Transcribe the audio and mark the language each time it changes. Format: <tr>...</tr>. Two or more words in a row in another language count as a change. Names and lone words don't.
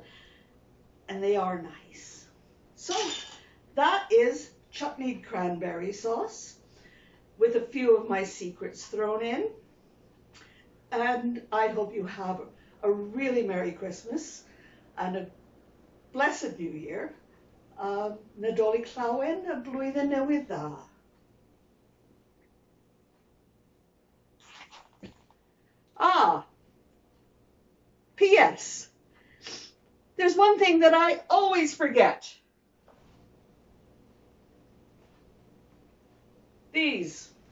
<en>And they are nice. So that is chutneyed cranberry sauce with a few of my secrets thrown in. And I hope you have a really Merry Christmas and a blessed New Year.</en> <cy>Nadolig Llawen a blwyddyn newydd dda.</cy> <en>P.S. There's one thing that I always forget. These.</en>